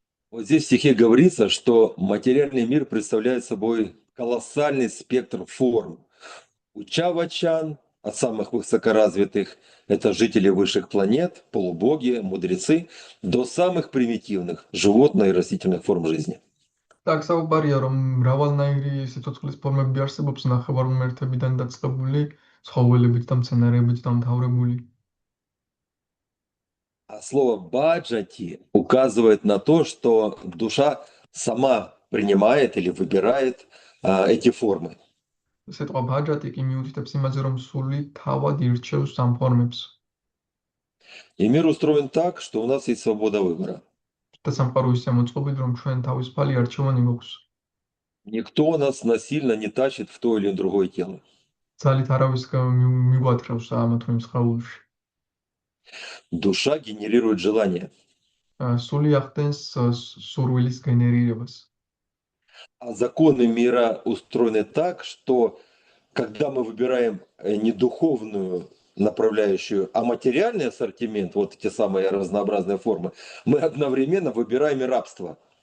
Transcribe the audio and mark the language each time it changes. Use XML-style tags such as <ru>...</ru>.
<ru>Вот здесь в стихе говорится, что материальный мир представляет собой колоссальный спектр форм. У чавачан, от самых высокоразвитых, это жители высших планет, полубоги, мудрецы, до самых примитивных, животных и растительных форм жизни. Так,</ru> <ka>საუბარია, რომ მრავალნაირი სიცოცხლის ფორმები არსებობს ნახევარმოერთებიდან დაწყებული, ცხოველებით და მცენარეებით დამთავრებული.</ka> <ru>А слово баджати указывает на то, что душа сама принимает или выбирает эти формы.</ru> <ka>სიტყვა ბაჯატი კი მიუთითებს იმაზე, რომ სული თავად ირჩევს ამ ფორმებს.</ka> <ru>И мир устроен так, что у нас есть свобода выбора.</ru> <ka>და სამყარო ისე მოწყობილი, რომ ჩვენ თავისუფალი არჩევანი გვაქვს.</ka> <ru>Никто нас насильно не тащит в то или другое тело.</ru> <ka>ძალით არავის მიგვატრევს ამა თუ იმ სხეულში.</ka> <ru>Душа генерирует желание.</ru> <ka>სული ახდენს სურვილის გენერირებას.</ka> <ru>А законы мира устроены так, что когда мы выбираем не духовную направляющую, а материальный ассортимент, вот эти самые разнообразные формы, мы одновременно выбираем и рабство.</ru>